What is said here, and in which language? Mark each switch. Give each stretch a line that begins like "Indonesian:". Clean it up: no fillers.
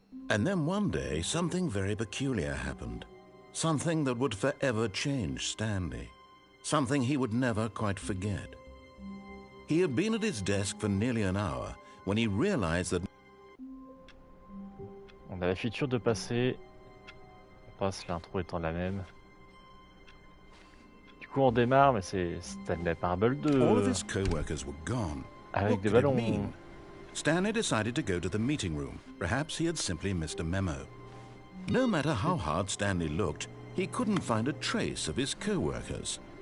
English: And then one day, something very peculiar happened. Something that would forever change Stanley. Something he would never quite forget. He had been at his desk for nearly an hour when he realized that...
French: On a la feature de passer. On passe, l'intro étant la même. Du coup, on démarre, mais c'est Stanley Parable 2.
English: All of his co-workers were gone.
French: Avec des ballons.
English: Stanley decided to go to the meeting room. Perhaps he had simply missed a memo. No matter how hard Stanley looked, he couldn't find a trace of his co-workers.